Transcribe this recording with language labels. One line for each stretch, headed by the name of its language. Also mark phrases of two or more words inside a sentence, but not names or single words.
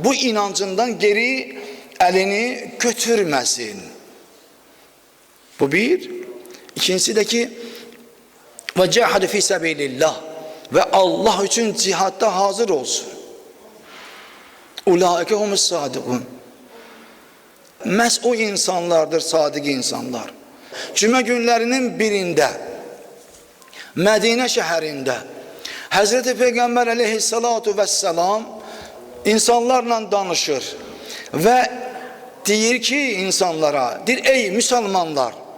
Turkish: Bu inancından geri elini götürmesin. Bu bir. İkincisi de ki
Arabic: وجاهدوا في سبيل الله
Turkish: ve Allah için cihatta hazır olsun.
Arabic: أولئك هم الصادقون.
Azerbaijani: Məhz o insanlardır, sadiq insanlar. Cümə günlərinin birində, Mədinə şəhərində, Həzreti Peyğəmbər
Arabic: عليه الصلاة والسلام
Azerbaijani: insanlarla danışır və deyir ki insanlara, deyir ey müsəlmanlar,